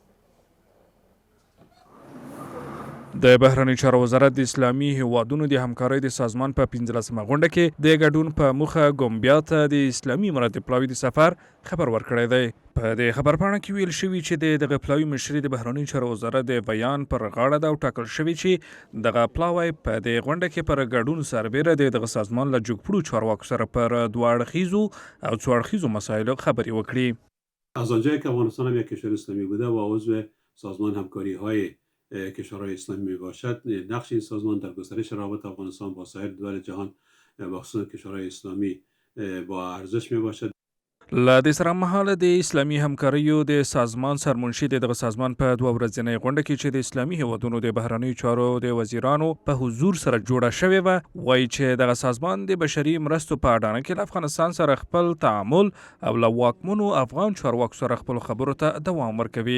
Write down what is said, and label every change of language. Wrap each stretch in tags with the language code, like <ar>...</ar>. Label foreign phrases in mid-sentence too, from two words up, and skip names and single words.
<ps>د بهرنیو چارو وزارت د اسلامي هیوادونو د همکارۍ د سازمان په 15مه غونډه کې د ګډون په موخه ګومبیا ته د اسلامي امارت د پلاوي د سفر خبر ورکړی دی. په د خبرپاڼه کې ویل شوي چې د دغه پلاوي مشري د بهرنیو چارو وزارت د بیان پر غاړه ده او ټاکل شوي چې دغه پلاوی په د غونډه کې پر ګډون سربیره د دغه سازمان له جوګپړو چارواکو سره پر دوه اړخیزو او څو اړخیزو مسایلو خبرې وکړي.</ps> <fa>از آنجایی که افغانستان هم یک کشور اسلامی بوده و عضو سازمان همکاری های کشورهای اسلامی می باشد، نقش این سازمان در گسترش روابط افغانستان با سایر دول جهان با خصوص کشورهای اسلامی با ارزش می باشد.</fa> <ps>له دې سره مهاله د اسلامي همکاریو د سازمان سرمنشي د دغه سازمان په 2 ورځنۍ غونډه کې چې د اسلامي هیوادونو د بهرنیو چارو د وزیرانو په حضور سره جوړه شوې وه، وایي چې دغه سازمان د بشري مرستو په اډانه کې له افغانستان سره خپل تعامل او له واکمنو افغان چارواکو سره خپلو خبرو ته دوام ورکوي.</ps>